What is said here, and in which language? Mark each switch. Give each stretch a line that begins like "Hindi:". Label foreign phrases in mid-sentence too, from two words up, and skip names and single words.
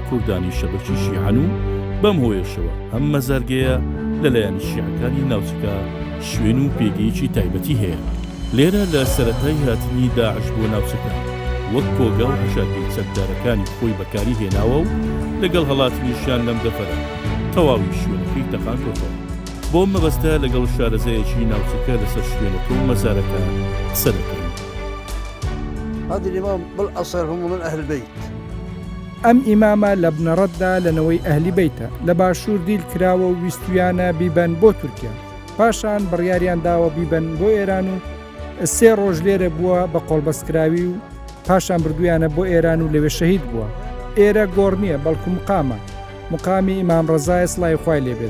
Central Kurdish: کوردانی شەبەکی شیعەن و بەم هۆیەشەوە ئەم مەزارگەیە لەلایەن شیعەکانی ناوچەکە شوێن و پێگەیەکی تایبەتی هەیە لێرە لە سەرەتای هاتنی داعش بۆ ناوچەکە وەک کۆگە و هەژارگەی چەکدارەکانی خۆی بەکاری هێناوە و لەگەڵ هەڵاتنیشیان لەم دەفەرە تەواوی شوێنەکەی تەقاندۆتەوە بۆ مەبەستە لەگەڵ شارەزایەکی ناوچەکە لەسەر شوێنەکە و مەزارەکە قسە دەکەین
Arabic: هذا الإمام بالأصل هم من أهل البيت
Central Kurdish: ئەم ئیمامە لە بنەڕەتدا لەنەوەی ئەهلی بیتە لە باشوور دیل کراوە و ویستویانە بیبەن بۆ تورکیا پاشان بڕیاریان داوە بیبەن بۆ ئێران و 3 ڕۆژ لێرە بووە بە قۆڵبەستکراوی و پاشان بردویانە بۆ ئێران و لەوێ شەهید بووە ئێرە گۆڕ نییە بەڵکو مقامە مقامی ئیمام ڕەزای سڵای خوای لێبێت